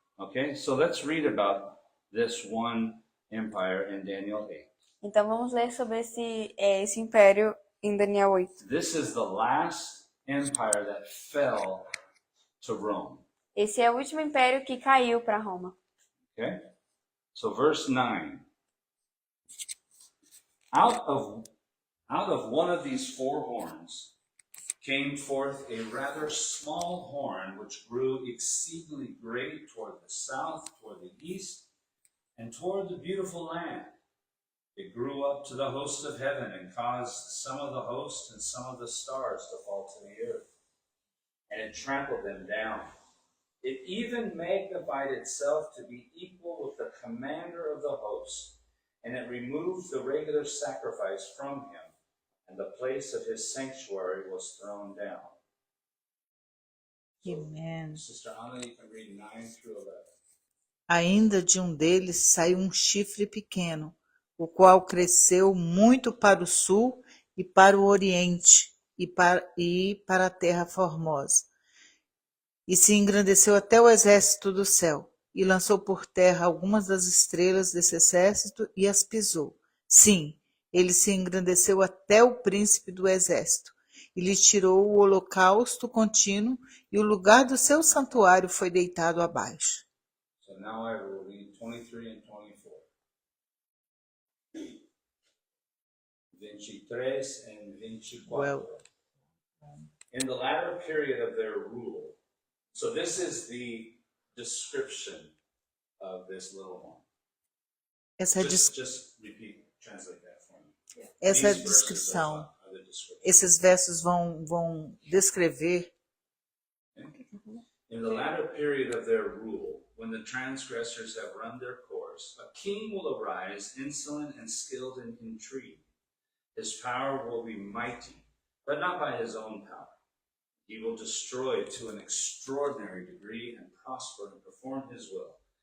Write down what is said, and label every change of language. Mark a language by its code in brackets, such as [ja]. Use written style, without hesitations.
[en] Okay, so let's read about this one empire in Daniel 8. [pt] Então vamos ler sobre esse império em Daniel 8. [en] This is the last empire that fell to Rome. [pt] Esse é o último império que caiu para Roma. [en] Okay, so verse 9. Out of one of these 4 horns came forth a rather small horn, which grew exceedingly great toward the south, toward the east, and toward the beautiful land. It grew up to the host of heaven and caused some of the host and some of the stars to fall to the earth. And it trampled them down. It even magnified itself to be equal with the commander of the host. And it removed the regular sacrifice from him, and the place of his sanctuary was thrown down. Amen. Sister Anna, you can read 9 through 11. [pt] Ainda de um deles saiu um chifre pequeno, o qual cresceu muito para o sul e para o oriente e para a terra formosa. E se engrandeceu até o exército do céu, e lançou por terra algumas das estrelas desse exército e as pisou. Sim, ele se engrandeceu até o príncipe do exército, e lhe tirou o holocausto contínuo, e o lugar do seu santuário foi deitado abaixo. [en] So now I will read 23 and 24. 23 and 24. Well. In the latter period of their rule, so this is the description of this little horn. [pt] Essa é, [en] Just repeat, translate that for me. [pt] essa é a [en] These verses [pt] descrição. [en] are the description. [pt] Esses versos vão descrever [en] In the latter period of their rule, when the transgressors have run their course, a king will arise, insolent and skilled in intrigue. His power will be mighty, but not by his own power. He will destroy to an extraordinary degree and prosper and perform his will.